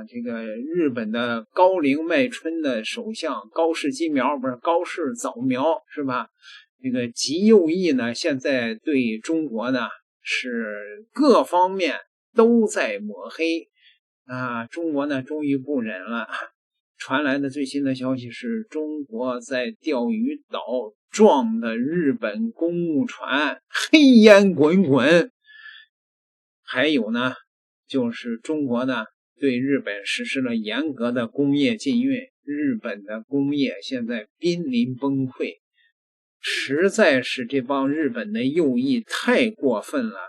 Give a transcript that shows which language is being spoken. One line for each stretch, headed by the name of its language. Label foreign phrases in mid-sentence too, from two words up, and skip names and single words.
Chinese: 这个日本的高龄迈春的首相高市早苗是吧？这个极右翼呢，现在对中国呢是各方面都在抹黑啊！中国呢终于不忍了。傳來的最新的消息是，中國在釣魚島撞的日本公務船，黑煙滾滾。還有呢，就是中國呢對日本實施了嚴格的工業禁運，日本的工業現在瀕臨崩潰，實在是這幫日本的右翼太過分了。